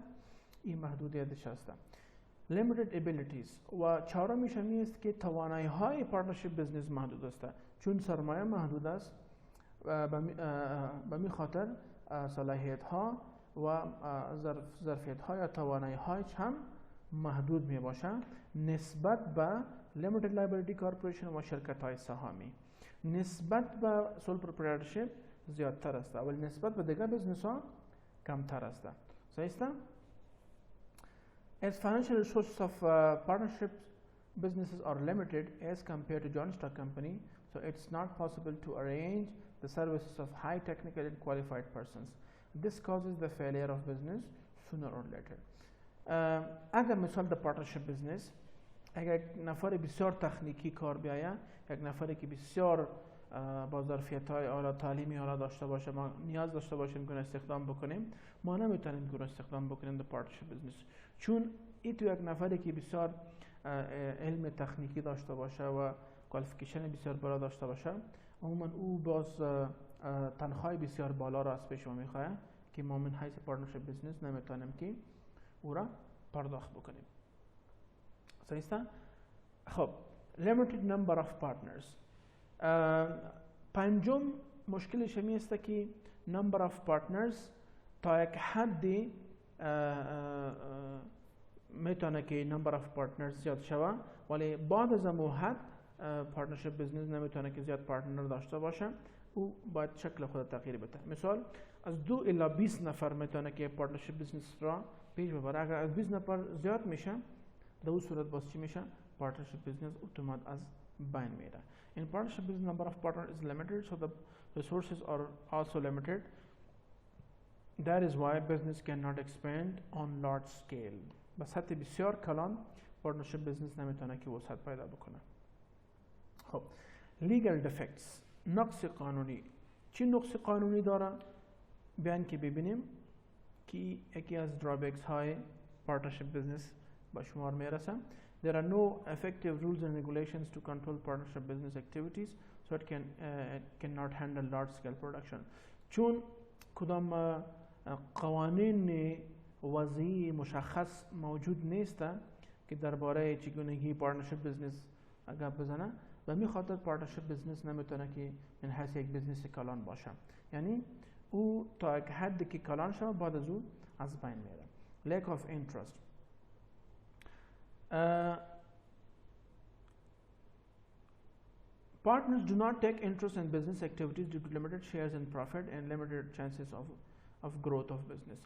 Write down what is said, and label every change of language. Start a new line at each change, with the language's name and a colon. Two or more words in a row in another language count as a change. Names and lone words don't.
Persian: این محدودیتش است.
English: Limited abilities.
Persian: و چهارمیش این است که توانایی های
English: partnership business
Persian: محدود است. چون سرمایه محدود است، به می خاطر صلاحیت ها و ظرفیت های یا توانایی هایش هم محدود می باشه نسبت به
English: limited liability corporation
Persian: و شرکت های سهامی. نسبت به
English: sole proprietorship
Persian: زیادتر است، ولی نسبت به دیگر بزنس ها کمتر است. صحیح است؟
English: As financial resources of partnership businesses are limited as compared to joint stock company, so it's not possible to arrange the services of high technical and qualified persons. This causes the failure of business sooner or later.
Persian: اگر مثال در
English: partnership business
Persian: اگر یک نفر بسیار تکنیکی کار بیاید، یک نفری که بسیار با ظرفیت‌های اعلی تعلیمی اعلی داشته باشه، ما نیاز داشته باشیم که استخدام بکنیم، ما نمیتونیم که استخدام بکنیم در
English: partnership business.
Persian: چون این تو یک نفری که بسیار علم تکنیکی داشته باشه و کوالیفیکیشن بسیار بالا داشته باشه، عموما او باز تنخواه بسیار بالا را از پیش ما میخواه که ما من حیث
English: partnership business
Persian: نمیتونیم که او را پرداخت بکنیم. صحیح است؟ خب
English: limited number of partners.
Persian: پنجم مشکلش می است که
English: number of partners
Persian: تا یک حدی میتونه که
English: number of partners
Persian: زیاد شوه، ولی بعد از اون حد
English: partnership business
Persian: نمیتونه که زیاد پارتنر داشته باشه، او باید شکل خود تغییر بده. مثال از 2 الی 20 نفر میتونه که
English: partnership business
Persian: را پیش ببره. اگر از 20 نفر زیاد میشه، در اون صورت باز چی میشه؟
English: partnership business
Persian: اتومات از بین میره.
English: In partnership business, number of partners is limited, so the resources are also limited. That is why business cannot expand on large scale.
Persian: به سطح بسیار کلان
English: partnership business
Persian: نمیتونه که وسعت پیدا بکنه. خب
English: legal defects.
Persian: نقص قانونی. چی نقص قانونی داره؟ بیان که ببینیم که یکی از drawbacks های
English: partnership business
Persian: به شمار میرسه.
English: There are no effective rules and regulations to control partnership business activities, so it cannot handle large-scale production.
Persian: چون کدام قوانین وضعی مشخص موجود نیست که درباره چگونگی
English: partnership business
Persian: اگر بزنه، و می خاطر
English: partnership business
Persian: نمیتونه که من حیث یک بزنس کلان باشه. یعنی او تا یک حدی که کلان شود بعد از او از بین میره.
English: Lack of interest. Partners do not take interest in business activities due to limited shares in profit and limited chances of growth of business.